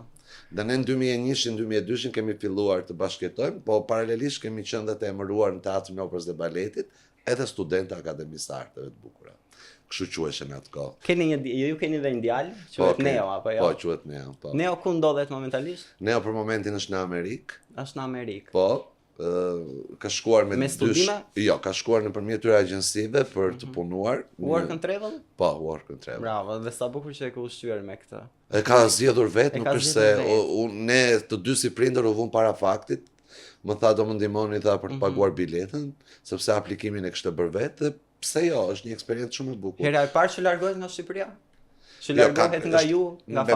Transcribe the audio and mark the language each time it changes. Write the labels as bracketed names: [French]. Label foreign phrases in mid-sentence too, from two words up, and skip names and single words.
[Albanian] Dhe ne në 2001-2002 kemi filluar të bashkëjetojmë, po paralelisht kemi qenë dhe të emëruar në Teatrin e Operës dhe Baletit, edhe studenta Akademisë së Arteve të Bukura. Kështu quheshin atë kohë. Ju keni dhe një djalë, quhet Neo apo jo? Po, quhet Neo, po. Neo ku ndodhet momentalisht? Neo për momentin është në Amerikë. Është në Amerikë. Po. Ka shkuar me studime? Jo, ka shkuar nëpërmjet këtyre agjensive për të punuar. [English] Work and travel? [Albanian] Po, [English] work and travel. [Albanian] Bravo, dhe sa bukur që e ka ushqyer me këtë. E ka zgjedhur vetë, nuk është se ne të dy si prindër u vëmë para faktit. Më tha do më ndihmoni tha për të paguar biletën, sepse aplikimin e kishte bërë vetë, pse jo, është një eksperiencë shumë e bukur. Hera e parë që largohet nga Shqipëria? Që largohet nga ju, nga familja,